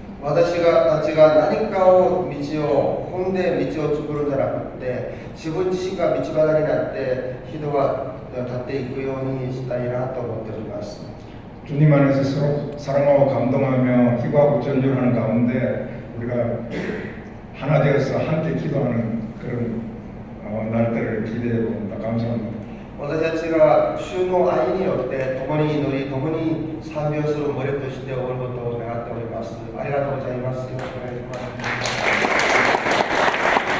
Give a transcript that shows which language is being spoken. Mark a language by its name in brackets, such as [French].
[Japanese] 私たちが何かを道を踏んで道を作るんじゃなくて、自分自身が道端になって人が立っていくようにしたいなと思っております。 [Korean] 주님 안에서 서로 사랑하고 감동하며 희구하고 전율하는 가운데 우리가 하나 되어서 함께 기도하는 그런 날들을 기대해 봅니다. 감사합니다. [Japanese] 私たちが主の愛によって共に祈り、共に賛美をする群れとしておることを願っております。ありがとうございます。よろしくお願いします。